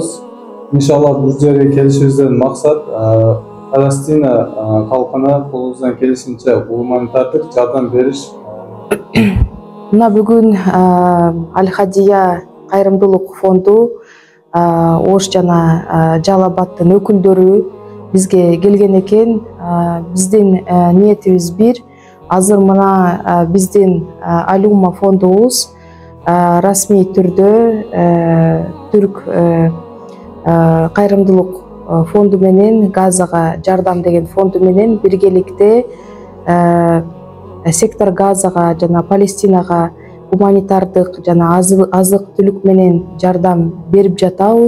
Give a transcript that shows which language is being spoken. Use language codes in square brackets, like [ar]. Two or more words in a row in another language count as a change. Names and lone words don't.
[uz] İnşallah bu yerga kelishimizdan maqsad Falastina xalqina qo'limizdan kelishincha humanitarlik yordam berish. [ky] Мына бүгүн Al-Hadiya кайрымдуулук фонду Ош жана Жалалабаддын өкүлдөрү бизге келген экен. Биздин ниетибиз бир. Азыр мына биздин Al-Umma фондубуз расмий түрдө түрк кайрымдуулук фонду менен Газага жардам деген фонду менен биргеликте сектор Газага жана Палестинага гуманитардык жана азык түлүк менен жардам берип жатабыз.